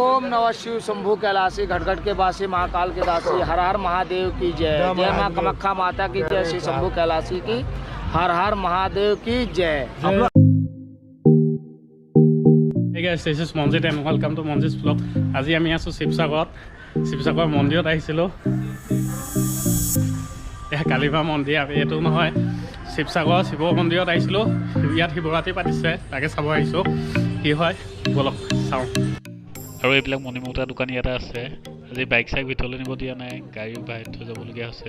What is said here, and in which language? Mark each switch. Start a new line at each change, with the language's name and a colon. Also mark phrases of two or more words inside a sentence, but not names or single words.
Hindi: ओम नमः शिव शंभू कैलाशी घटघट के वासी महाकाल के दासी हर हर महादेव की जय। जय माँ कामाख्या माता की जय। श्री शंभू कैलाशी की हर हर महादेव की जय।
English: Hey guys, this is Monjit and welcome to Monjit's vlog.
Assamese: আজি আমি আছো শিৱসাগৰত মন্দিৰত আহিছিলোঁ। এয়া কালিবা মন্দিৰ আমি এইটো নহয় শিৱসাগৰ শিৱ মন্দিৰত আহিছিলোঁ। ইয়াত শিৱৰাত্ৰি পাতিছে তাকে চাব আহিছোঁ কি হয় বলক চাওঁ। আৰু এইবিলাক মণিমুক্তা দোকান ইয়াতে আছে। আজি বাইক চাইক ভিতৰলৈ নিব দিয়া নাই, গাড়ীও বাহিৰত থৈ যাবলগীয়া হৈছে।